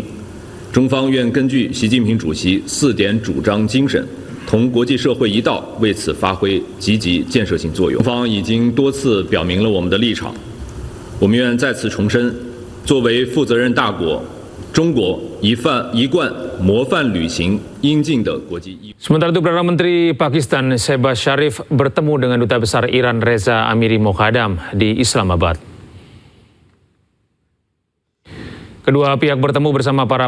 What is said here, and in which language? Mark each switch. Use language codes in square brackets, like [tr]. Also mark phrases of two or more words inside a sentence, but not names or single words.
[zh] 中方愿根据习近平主席4点主张精神，同国际社会一道，为此发挥积极建设性作用。中方已经多次表明了我们的立场，我们愿再次重申，作为负责任大国，中国一贯模范履行应尽的国际义务。 [id] Sementara itu, Perdana Menteri Pakistan Shehbaz Sharif bertemu dengan Duta Besar Iran Reza Amiri Moghadam di Islamabad. Kedua pihak bertemu bersama para